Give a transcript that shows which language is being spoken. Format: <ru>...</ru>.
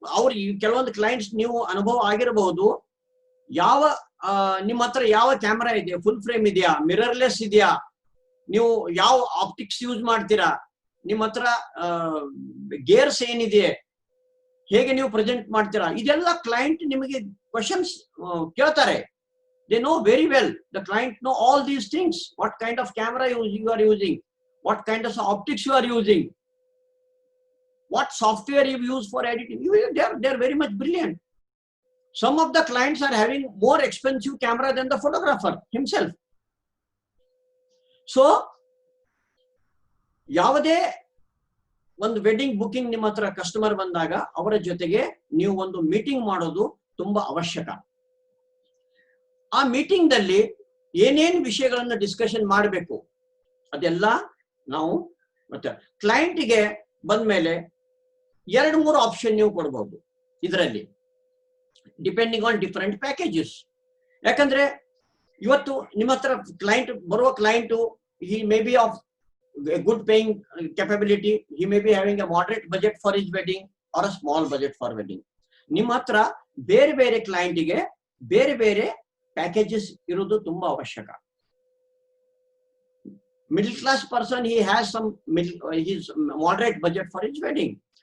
<kn>ಅವ್ರ ಕೆಲವೊಂದು ಕ್ಲೈಂಟ್ಸ್ ನೀವು ಅನುಭವ ಆಗಿರಬಹುದು, ಯಾವ ನಿಮ್ಮ ಹತ್ರ ಯಾವ ಕ್ಯಾಮೆರಾ ಇದೆ, ಫುಲ್ ಫ್ರೇಮ್ ಇದೆಯಾ, ಮಿರರ್ಲೆಸ್ ಇದೆಯಾ, ನೀವು ಯಾವ ಆಪ್ಟಿಕ್ಸ್ ಯೂಸ್ ಮಾಡ್ತೀರಾ, ನಿಮ್ಮ ಹತ್ರ ಗೇರ್ಸ್ ಏನಿದೆ, ಹೇಗೆ ನೀವು ಪ್ರೆಸೆಂಟ್ ಮಾಡ್ತೀರಾ, ಇದೆಲ್ಲ ಕ್ಲೈಂಟ್ ನಿಮಗೆ ಕ್ವಶನ್ಸ್ ಕೇಳ್ತಾರೆ.</kn> <en>They know very well. The client know all these things. What kind of camera you are using, what kind of optics you are using, what software you use for editing. They are very much brilliant. Some of the clients are having more expensive camera than the photographer himself.</en> <kn>So ಯಾವುದೇ ಒಂದು wedding booking ನಿಮ್ಮ ಹತ್ರ customer ಬಂದಾಗ ಅವರ ಜೊತೆಗೆ ನೀವು ಒಂದು meeting ಮಾಡೋದು ತುಂಬಾ ಅವಶ್ಯಕ. ಆ ಮೀಟಿಂಗ್ ದಲ್ಲಿ ಏನೇನು ವಿಷಯಗಳನ್ನ ಡಿಸ್ಕಷನ್ ಮಾಡಬೇಕು ಅದೆಲ್ಲ ನಾವು ಮತ್ತೆ ಕ್ಲೈಂಟ್ಗೆ ಬಂದ್ಮೇಲೆ 2-3 ಆಪ್ಷನ್ ನೀವು ಕೊಡಬಹುದು ಇದರಲ್ಲಿ,</kn> <en>Depending on different packages.</en> <kn>ಯಾಕಂದ್ರೆ ಇವತ್ತು ನಿಮ್ಮ ಹತ್ರ ಕ್ಲೈಂಟ್ ಬರುವ client,</kn> <en>he may be of a good paying capability, he may be having a moderate budget for his wedding or a small budget for wedding.</en> <kn>ನಿಮ್ಮ ಹತ್ರ ಬೇರೆ ಬೇರೆ ಕ್ಲೈಂಟ್ಗೆ ಬೇರೆ ಬೇರೆ ಪ್ಯಾಕೇಜಸ್ ಇರೋದು ತುಂಬಾ ಅವಶ್ಯಕ.</kn> <en>Middle class person, he has some his moderate budget for his wedding.</en>